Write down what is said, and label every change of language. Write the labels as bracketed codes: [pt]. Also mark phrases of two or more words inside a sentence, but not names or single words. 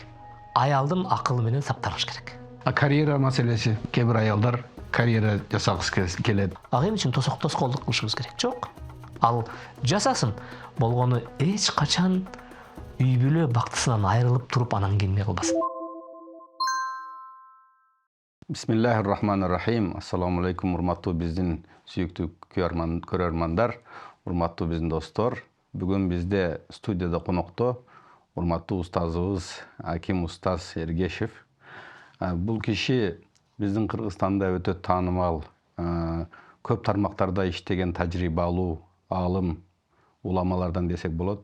[ky] Аялдын акылы менен сапталыш керек. Карьера маселеси. Кээ бир аялдар карьера жасагысы келет. Ал эми үчүн тоскоолдук кылышыбыз керек. Жок. Ал жасасын. Болгону эч качан үй бүлө бактысынан айрылып туруп анан келмей калбасын. [ar] بسم الله الرحمن الرحيم. السلام عليكم, [ky] урматтуу биздин сүйүктүү көрөрмандар, урматтуу биздин достор. Бүгүн бизде студияда конокто урматтуу устазыбыз Аким Устаз Эргешев. Бул киши биздин Кыргызстанда өтө таанымал, көп тармактарда иштеген тажрыйбалуу аалым, уламалардан десек болот.